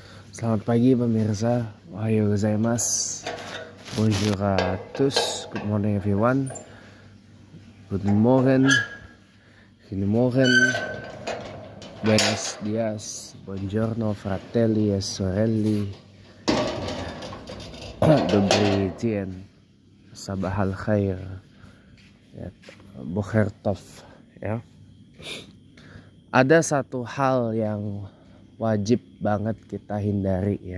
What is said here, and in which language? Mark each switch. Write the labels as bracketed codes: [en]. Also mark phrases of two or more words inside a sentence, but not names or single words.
[id] Selamat pagi pemirsa, [ja] おはようございます, [fr] bonjour à tous, [en] good morning everyone, [de] guten morgen, [es] buenos dias, [it] buongiorno fratelli e sorelli, [pl] dobry dzień, [ar] صباح الخير, [it] ya, [he] בוקר טוב, [it] ya. [id] Ada satu hal yang wajib banget kita hindari ya.